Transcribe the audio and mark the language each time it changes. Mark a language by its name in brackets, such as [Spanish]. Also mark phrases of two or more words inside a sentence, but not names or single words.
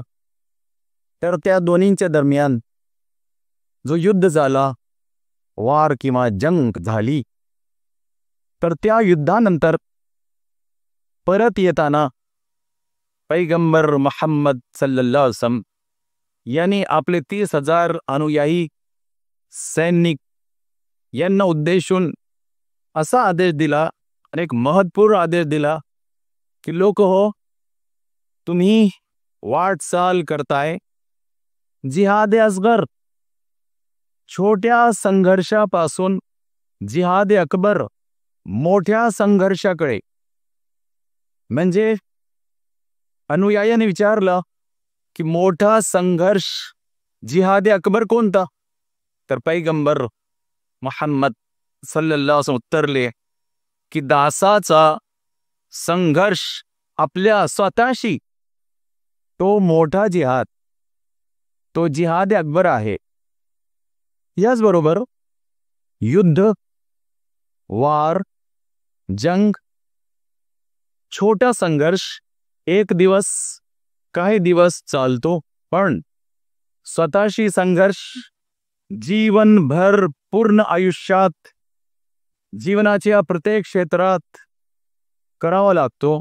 [Marathi] तर त्या दोन्हींच्या दरम्यान जो युद्ध झाला, वार किंवा जंग झाली, तर त्या युद्धानंतर परत येताना पैगंबर मुहम्मद [Arabic] صلى الله عليه وسلم [Marathi] यांनी आपले 30,000 अनुयायी सैनिक यांना उद्देशून असा आदेश दिला, आणि एक महत्त्वपूर्ण आदेश दिला की लोक हो, तुम्ही वाटचाल करताय [Arabic] جهاد أصغر, [Marathi] छोट्या संघर्षापासून [Arabic] جهاد أكبر, [Marathi] मोठ्या संघर्षाकडे. म्हणजे अनुयायांनी विचारलं की मोठा संघर्ष [Arabic] جهاد أكبر [Marathi] कोणता? तर पैगंबर मुहम्मद [Arabic] صلى الله عليه وسلم [Marathi] उत्तरले की दासाचा संघर्ष आपल्या स्वतःशी, तो मोठा जिहाद, तो [Arabic] جهاد أكبر [Marathi] आहे. याचबरोबर युद्ध, वार, जंग, छोटा संघर्ष एक दिवस, काही दिवस चालतो, पण स्वतःशी संघर्ष जीवनभर, पूर्ण आयुष्यात, जीवनाच्या प्रत्येक क्षेत्रात करावा लागतो.